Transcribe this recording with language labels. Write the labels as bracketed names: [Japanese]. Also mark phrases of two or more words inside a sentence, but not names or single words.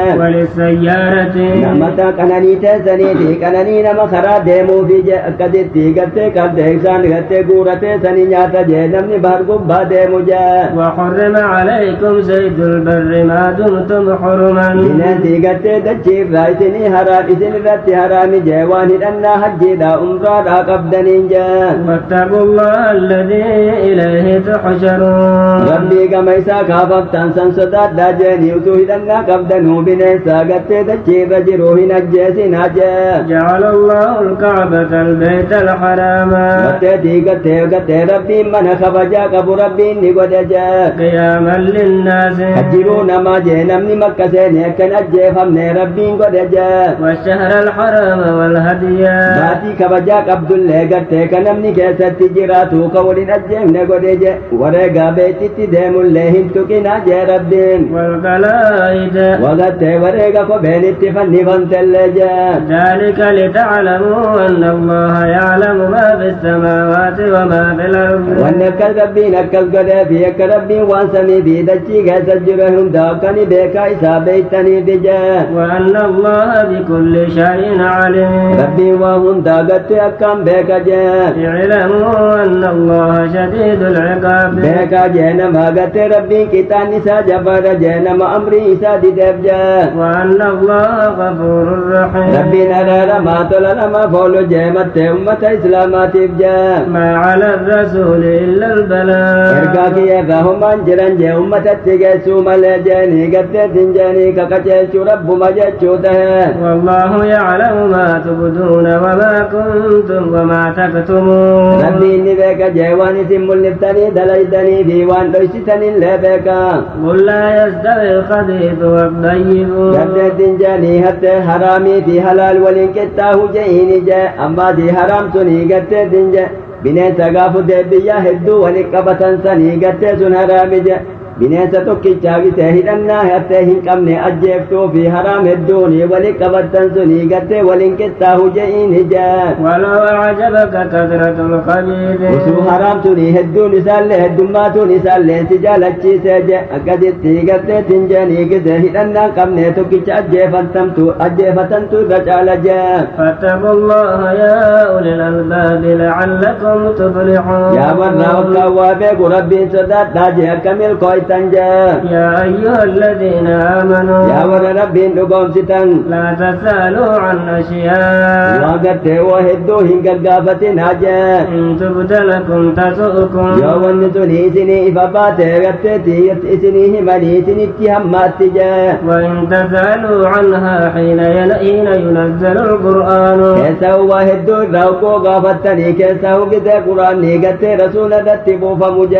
[Arabic] وللسيارة [Oromo] namata kananii teessaniiti kananii nama karaa deemuufi jee akkasitti gartee qabdee isaan gartee guuratee sanii nyaata jee namni bahar gubbaa deemu jee [Arabic] وحرم عليكم صيد البر ما دمتم حرما [Oromo] bineensi gartee dachiirraa isinii isin irratti haraami jee waan hidhannaa hajjiidha umraadhaa qabdaniin jee [Arabic] واتقوا الله الذي إليه تحشرون [Oromo] rabbii gama isaa kaafaftan san sodaadhaa jeeni utuu hidhannaa qabdanuu bineensa gartee dachiirra jiru hin ajjeesinaa jee [Arabic] جعل الله الكعبة البيت الحرام [Oromo] gartee rabbiin mana kabajaa qabu rabbiin ni godhe jee [Arabic] قياما للناس [Oromo] hajjiruu namaa jee namni makka seeni akkan ajjeefamne rabbiin godhe jee [Arabic] والشهر الحرام والهدي [Oromo] baatii kabajaa qabdullee gartee ka namni keessatti jiraatu ka walin ajjeefne godhe je wareegaa beetitti deemullee hin tuqina je rabbiin [Arabic] والقلائد [Oromo] wagattee wareega kopheenitti fannifamtellee je [Arabic] ذلك لتعلموا أن الله يعلم ما في السماوات وما في الأرض [Oromo] wanni akkas rabbiin akkas godhee fi akka rabbiin waan samii fi dachii keessa jiru hunda akkani beekaa isaa beeytaniifi je [Arabic] وأن الله بكل شيء عليم [Oromo] rabbiin waan hundaa gattee akkam beeka je [Arabic] اعلموا أن الله شديد العقاب [Oromo] beekaa je nama gattee rabbiin qixaan isaa jabaadha je nama amrii isaa dideef je [Arabic] وأن الله غفور رحيم [Oromo] rabbiin araaramaa tola nama foolu je mattee ummata islaamaatiif je [Arabic] ما على الرسول إلا البلاغ [Oromo] ergaa kiyyeerraa homaan jiran je ummatatti geessuu malee jeeni gatteetin jeeni kakacheelchuu rabbuma jechuu tahe [Arabic] والله يعلم ما تبدون وما كنتم وما تكتمون [Oromo] rabbiin ni beeka je waan isin mul'iftanii dalaydanii fi waan dhoysitaniillee beeka [Arabic] قل لا يستوي الخبيث والطيب [Oromo] gatteetin jeeni hatte haraamii fi halaal waliin qixxaahu je'ini je ammaati haraam sunii gatteetin je bineensa gaafu deebiyyaa hedduu wali qabatan sanii gattee sun haraami je bineensa tokkichaa bitee hidhannaa hattee hin qabne ajjeeftuu fi haraam hedduun wali qabattan sunii gattee waliin qixxaahu je'ini je [Arabic] ولو أعجبك كثرة الخبيث [Oromo] usuu haraam sunii hedduun isaallee heddummaatuun isaallee si jaalachiisee je akkasitti gatteetin jeeni gisee hidhannaan qabne tokkicha ajjeefatantu irra caala je [Arabic] فاتقوا الله يا أولي الألباب لعلكم تفلحون [Oromo] yaa warra ollaan waa beeku rabbiin sodaadhaa je akka milkooytan je [Arabic] يا أيها الذين آمنوا [Oromo] yaa warra rabbiin dhugoomsitan [Arabic] لا تسألوا عن أشياء [Oromo] waa gartee waa hedduu hin gaggaafatinaa je [Arabic] إن تبد لكم تسؤكم [Oromo] yoo wanni suni isinii ifa baatee garteeti isinii himanii isinitti hammaatti je [Arabic] وإن تسألوا عنها حين ينزل القرآن [Oromo] keessa waa hedduu irraa hoggoo gaafattanii keessa hogitee quraanni gartee rasuula irratti buufamu je